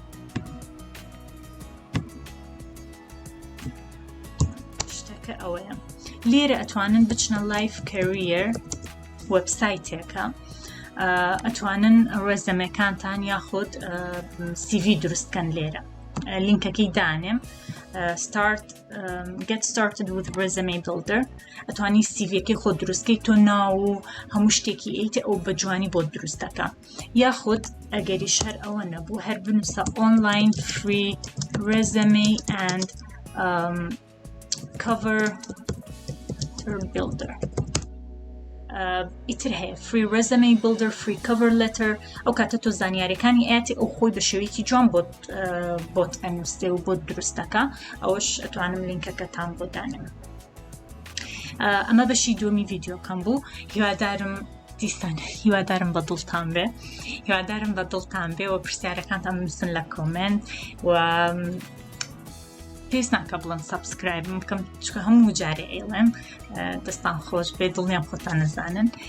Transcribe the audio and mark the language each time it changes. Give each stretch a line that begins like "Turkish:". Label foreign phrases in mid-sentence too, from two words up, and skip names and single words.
Central Kurdish: شتەکە ئەوەیە لێرە ئەتوانن بچنە لایف کەریەر وەبسایتێکە ئەتوانن ڕێزەمەکانتان یاخود سیڤی دروستکەن لێرە لینکەکەی دانێم
English: get started with resume builder
Central Kurdish: ئەتوانی سیڤیەکەی خۆ دروستکەی تۆ ناو و هەموو شتێکی ئەیتە ئەو بەجوانی بۆ دروستەکە یاخود ئەگەریش هەر ئەوە نەبوو هەر بنووسە
English: online free resume and cover builder
Central Kurdish: ئیتر هەیە
English: free resume builder free cover letter
Central Kurdish: ئەو کاتە تۆ زانیاریەکانی ئاەتی ئەو خۆی بە شێوەیەکی جوان بۆت ئەنووسێ و بۆت دروستەکە ئەوەش ئەتوانم لینکەکەتان بۆ دانم. ئەمە بەشی دووەمی ڤیدیۆکەم بوو. هیوادارم دیسان هیوادارم بە دڵتان بێ هیوادارم بە دڵتان بێ و پرسیارەکانتان بنووسن لە کۆمنت و پێویست ناکە بڵێن سابسکرایبم بکەم چکە هەموو جارێ ئێڵێم دەستان خۆش بێ دڵنیام خۆتان نەزانن.